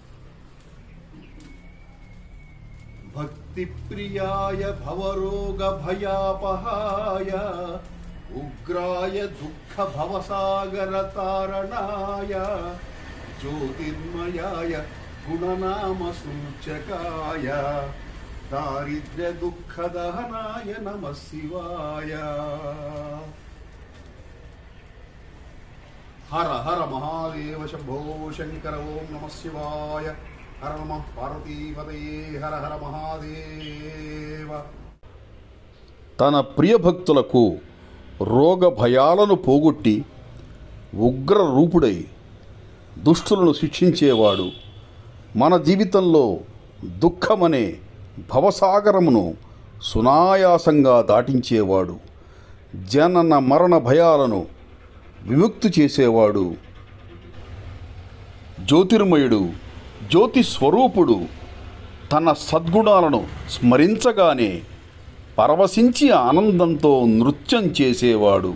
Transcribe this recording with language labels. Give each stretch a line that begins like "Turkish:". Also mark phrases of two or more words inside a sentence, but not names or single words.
Sanskrit: Bhakti Priyaya Bhavaroga Bhayapahaya Ugraya Dukkha Bhavasagara Taranaya Jyotirmayaya Gunanama Suchakaya Daridya Dukkha Dahanaya Namah Shivaya. हर हर महादेव शंभो शंकर ओम नमः शिवाय हर नमः पार्वतीपतये हर हर महादेव.
Telugu: తన ప్రియ భక్తులకు రోగ భయాలను పోగొట్టి ఉగ్ర రూపుడై దుష్టులను శిక్షించేవాడు, మన జీవితంలో దుఃఖమనే భవసాగరమును సునాయాసంగా దాటించేవాడు, జనన మరణ భయాలను విముక్తి చేసేవాడు, జ్యోతిర్మయుడు, జ్యోతి స్వరూపుడు, తన సద్గుణాలను స్మరించగానే పరవశించి ఆనందంతో నృత్యం చేసేవాడు.